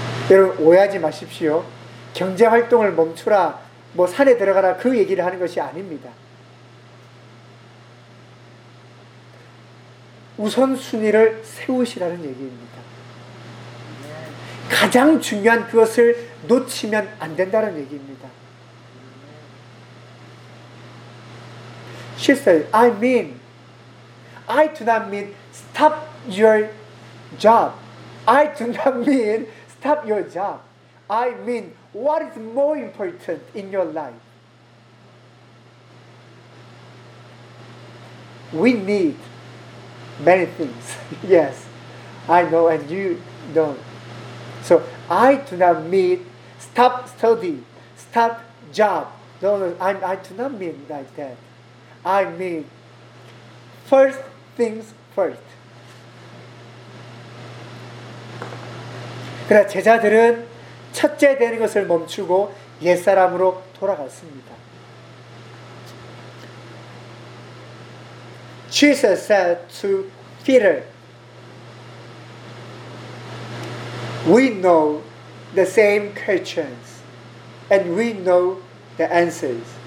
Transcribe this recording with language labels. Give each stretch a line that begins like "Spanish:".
Korean: 여러분 오해하지 마십시오. 경제활동을 멈추라, 뭐 산에 들어가라 그 얘기를 하는 것이 아닙니다. 우선순위를 세우시라는 얘기입니다. 가장 중요한 그것을 놓치면 안 된다는 얘기입니다.
English: She said, I mean, I do not mean stop your job. I do not mean stop your job. I mean what is more important in your life? We need many things. Yes, I know and you don't. So I do not mean stop study, stop job. No, no, I do not mean like that. I mean, first things first.
Korean: 그러나 제자들은 첫째 되는 것을 멈추고 옛사람으로 돌아갔습니다.
English: Jesus said to Peter, We know the same questions and we know the answers.